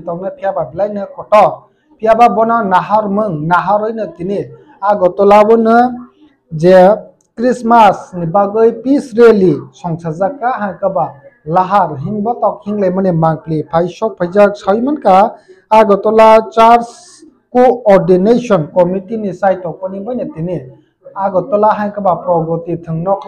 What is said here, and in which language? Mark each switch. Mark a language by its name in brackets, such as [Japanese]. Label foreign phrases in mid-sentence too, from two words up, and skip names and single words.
[Kok Borok] tongnai phiaba blaine kotor phiaba bono nahar mung naharoi no tini agotola bono je Christmas ni bagoi [English] peace rally [Kok Borok] songsajaka ha ka ba lahar hingbo tok hinglei mane mangpli phai sok phaijak saimanka agotola [English] church coordination committee [Kok Borok] ni site toponi bane tini agotola hai ka ba progoti thungnokla